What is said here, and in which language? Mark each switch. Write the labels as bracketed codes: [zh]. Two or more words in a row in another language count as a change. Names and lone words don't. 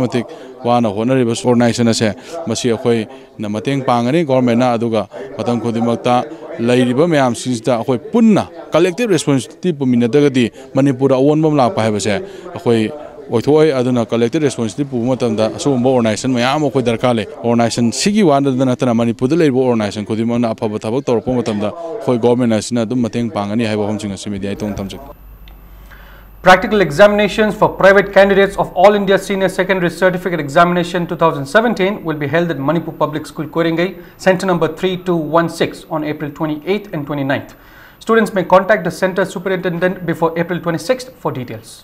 [mni] matik wana honari bas organization ase masi khoi na mateng pangani government na aduga matang khodimakta lairiba myam sinsta khoi punna [en] collective responsibility [mni] puminadagadi Manipur awon bam lak pa habase khoi oithoi aduna [en] collective responsibility [mni] pu matamda asumba organization myam khoi darkar le organization sigi wana dana tana Manipur leibo organization khodimana afaba thabak torpo matamda khoi government asina dum mateng pangani haiba homjing asimi dai tong tamjak. [en] Practical examinations for private candidates of All India Senior Secondary Certificate Examination 2017 will be held at Manipur Public School, Koringai, Center number 3216 on April 28th and 29th. Students may contact the Center Superintendent before April 26th for details.